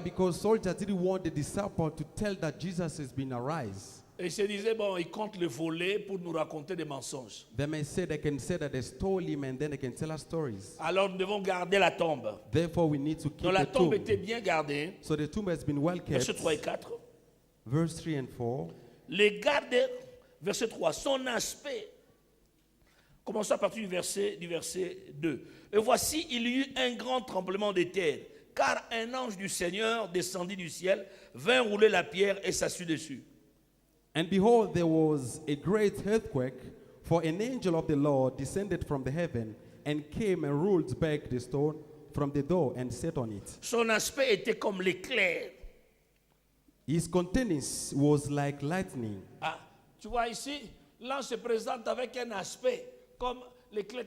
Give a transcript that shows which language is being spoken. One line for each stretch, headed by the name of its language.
English: Because soldiers didn't want the disciples to tell that Jesus has been arise.
French: Et ils se disaient, bon, ils comptent le voler pour nous raconter des mensonges.
English: They may say they can say that they stole him and then they can tell us stories.
French: Alors nous devons garder la tombe.
English: Therefore, we need to keep
French: Donc la
English: the
French: tombe était bien gardée.
English: So the tomb has been well kept.
French: Verset 3 et 4.
English: Verse 3 and 4.
French: Les gardes, verset 3, son aspect. Commençons à partir du verset 2. Et voici, il y eut un grand tremblement de terre, car un ange du Seigneur descendit du ciel, vint rouler la pierre et s'assit dessus.
English: And behold, there was a great earthquake, for an angel of the Lord descended from the heaven and came and rolled back the stone from the door and sat on it.
French: Son aspect était comme l'éclair.
English: His countenance was like lightning.
French: Ah, tu vois ici, l'ange se présente avec un aspect comme l'éclair.